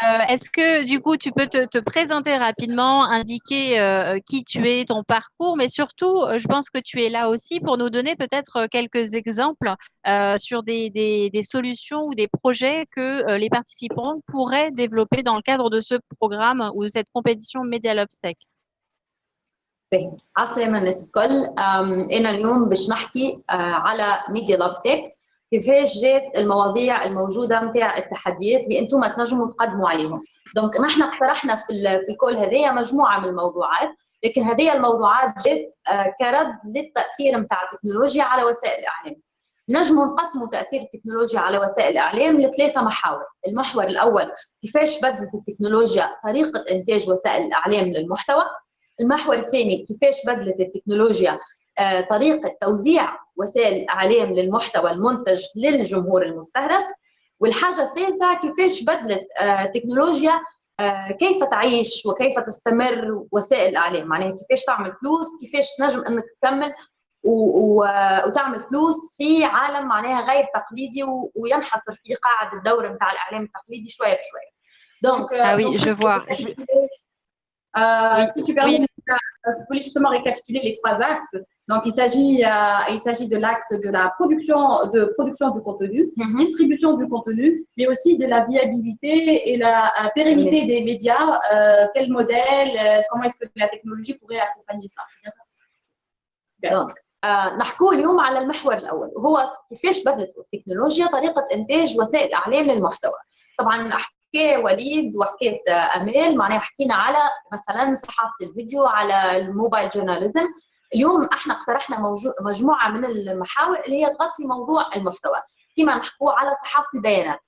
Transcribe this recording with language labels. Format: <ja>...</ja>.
<fr>Est-ce que du coup tu peux te présenter rapidement, indiquer qui tu es, ton parcours, mais surtout, je pense que tu es là aussi pour nous donner peut-être quelques exemples sur des solutions ou des projets que les participants pourraient développer dans le cadre de ce programme ou de cette compétition Media Lab Tech.</fr> <ar>عسلامة الناس الكل. أنا اليوم باش نحكي على ميديا لاف تيك، كيفاش جات المواضيع الموجودة متاع التحديات اللي أنتم تنجموا تقدموا عليهم. دونك نحن اقترحنا في الكل هذايا مجموعة من الموضوعات، لكن هذه الموضوعات جات كرد للتأثير متاع التكنولوجيا على وسائل الإعلام. نجموا نقسموا تأثير التكنولوجيا على وسائل الإعلام لثلاثة محاور. المحور الأول كيفاش بدلت التكنولوجيا طريقة إنتاج وسائل الإعلام للمحتوى. المحور الثاني كيفاش بدلت التكنولوجيا طريقة توزيع وسائل الإعلام للمحتوى المنتج للجمهور المستهدف. والحاجة الثالثة كيفاش بدلت التكنولوجيا كيف تعيش وكيف تستمر وسائل الإعلام، معناها كيفاش تعمل فلوس، كيفاش تنجم أنك تكمل وتعمل فلوس في عالم معناها غير تقليدي وينحصر في قاعدة الدور نتاع الإعلام التقليدي شوية بشوية.</ar> <fr>Donc, ah oui, je vois. Si tu permets, je voulais justement récapituler les trois axes. Donc, il s'agit de l'axe de la production du contenu, distribution du contenu, mais aussi de la viabilité et la pérennité des médias. Quel modèle, comment est-ce que la technologie pourrait accompagner ça? C'est bien ça? Donc,</fr> <ar>نحكوا اليوم على المحور الأول وهو كيفاش بدلت التكنولوجيا طريقة إنتاج وسائل إعلام للمحتوى. طبعا حكى وليد وحكيت أمال، معناها حكينا على مثلا صحافة الفيديو، على الموبايل جورناليزم. اليوم احنا اقترحنا مجموعة من المحاور اللي هي تغطي موضوع المحتوى، كما نحكوا على صحافة البيانات.</ar>